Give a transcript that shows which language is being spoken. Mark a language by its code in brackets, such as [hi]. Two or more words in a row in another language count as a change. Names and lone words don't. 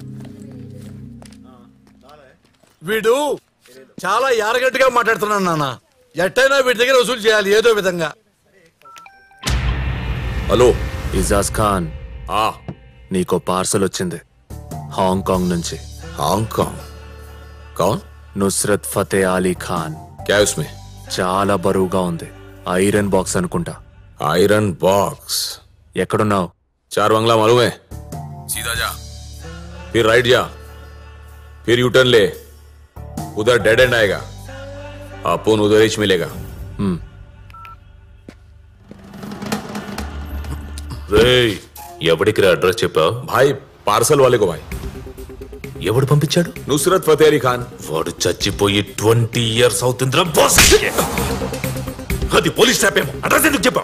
[te] వీడు చాలా యారగట్టుగా మాట్లాడుతున్నాను నాన్న. ఎట్టైనా వీడి దగ్గర వసూలు చేయాలి ఏదో విధంగా. హలో ఇజాజ్ ఖాన్, నీకో పార్సల్ వచ్చింది హాంకాంగ్ నుంచి. [hi] హాంకాంగ్? కౌన్? నుస్రత్ ఫతే అలీ ఖాన్. क्या उसमें? [te] చాలా బరువుగా ఉంది. [en] iron box [te] అనుకుంటా. [en] iron box? [te] ఎక్కడున్నావు? [hi] 4 बंगला मालूम है? सीधा जा, फिर राइट जा, फिर यूटर्न ले, उधर डेड एंड आएगा. अपन उधर ही मिलेगा. [te] రేయ్, ఎవడికి అడ్రస్ చెప్పావు? [hi] भाई पार्सल वाले को. भाई [te] ఎవడు పంపించాడు? नुसरत फतेह अली खान. వాడు చచ్చిపోయి 20 years అవుతుందిరా బాస్. అది పోలీస్ స్టాప్ ఏమో. అడ్రస్ ఎందుకు చెప్పావు?